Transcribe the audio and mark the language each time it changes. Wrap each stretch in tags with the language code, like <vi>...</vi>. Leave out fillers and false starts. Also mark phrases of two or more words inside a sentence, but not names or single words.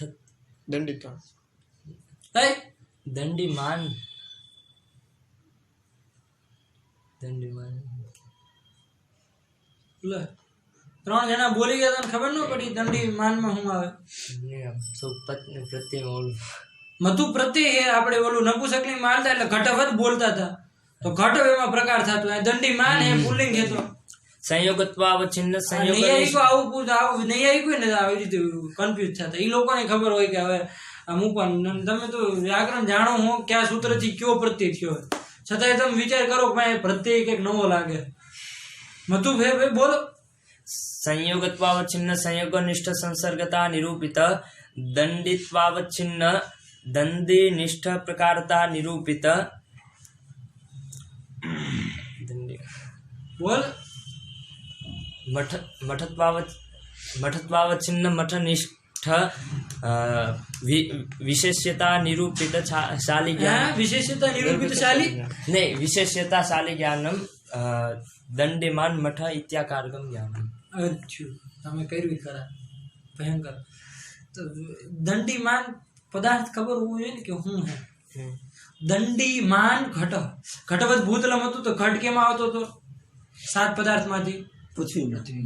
<sa>દંડિત્વા</sa> <gu>હે?</gu> <sa>दंडीमान</sa> <gu>લે, 3 જણા બોલી ગયા તને ખબર ન પડી દંડીમાનમાં શું આવે? પ્રત્યે ઓલું મધુ પ્રત્યે એ આપણે ઓલું નપુસકલી મારતા એટલે ઘટવત બોલતા હતા તો ઘટવ એમાં પ્રકાર થતો. દંડીમાન એ પુલ્લિંગ હતો.</gu> <sa>સંયોગત્વાવચ્છિન્ન</sa> <gu>નૈયાયિકો આવું પૂછ આવું નૈયાયિકો ને આવી રીતે કન્ફ્યુઝ થતા. એ લોકોને ખબર હોય કે હવે અમુક તમે તો વ્યાકરણ જાણો હો કયા સૂત્રથી કયો પ્રત્યય થયો હોય, છતાંય તમે વિચાર કરો કે ભાઈ પ્રત્યય કંઈક નવો લાગે. મધુ ભાઈ બોલો.</gu> <sa>संयोगत्वावच्छिन्न संयोगनिष्ठ संसर्गता निरूपित दंडित्वावच्छिन्न दंडिनिष्ठ प्रकारता निरूपित</sa> <gu>બોલ.</gu> <sa>मठत्वावच्छिन्न मठनिष्ठ विशेष्यता निरूपित शाली ज्ञान. વિશેષતા નિરૂપિત શાલી नहीं विशेष्यता शाली ज्ञानम दंडिमान मठ इत्याकारकम ज्ञानम.</sa> <gu>અચ્છા, તમે કર્યું ખરા ભયંકર. તો દંડીમાન પદાર્થ ખબર હોવું જોઈએ ને કે શું હે.</gu> <sa>દંડીમાન ઘટવત ભૂતલમ</sa> <gu>હતું તો ઘટ કેમાં આવતો હતો? 7 પદાર્થમાંથી. પૃથ્વી</gu>